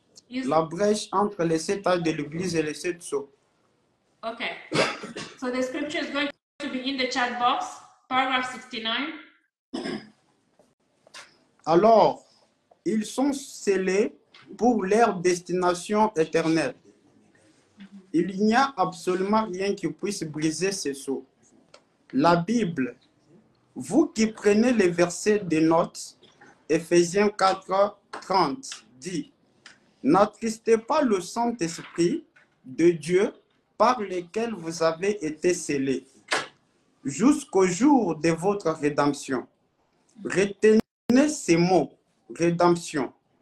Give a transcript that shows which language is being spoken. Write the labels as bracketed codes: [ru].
[fr] La brèche entre les 7 âges de l'Église et les 7 sceaux. [en] Okay. So the scripture is going to be in the chat box, paragraph 69. [fr] Alors, ils sont scellés pour leur destination éternelle. Il n'y a absolument rien qui puisse briser ces sceaux. La Bible, vous qui prenez les versets des notes, Éphésiens 4, 30, dit « N'attristez pas le Saint-Esprit de Dieu par lequel vous avez été scellés, jusqu'au jour de votre rédemption. » Retenez ces mots, rédemption.